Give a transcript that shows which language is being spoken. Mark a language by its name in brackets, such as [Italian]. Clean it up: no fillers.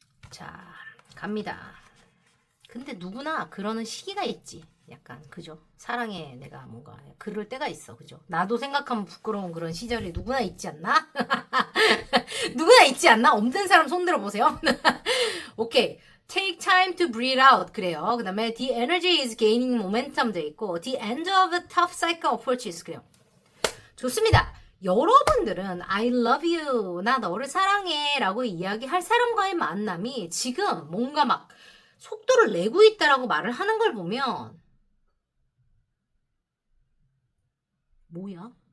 [Korean] 자, 갑니다. 근데 누구나 그러는 시기가 있지. 약간 그죠? 사랑에 내가 뭔가 그럴 때가 있어. 그죠? 나도 생각하면 부끄러운 그런 시절이 누구나 있지 않나? 누구나 있지 않나? 없는 사람 손 들어보세요. 오케이. [English] Take time to breathe out. [Korean] 그래요. 그 다음에 [English] the energy is gaining momentum [Korean] 돼 있고 [English] the end of a tough cycle approaches. [Korean] 그래요. 좋습니다. 여러분들은 [English] I love you, [Korean] 나 너를 사랑해 라고 이야기할 사람과의 만남이 지금 뭔가 막 속도를 내고 있다라고 말을 하는 걸 보면 뭐야?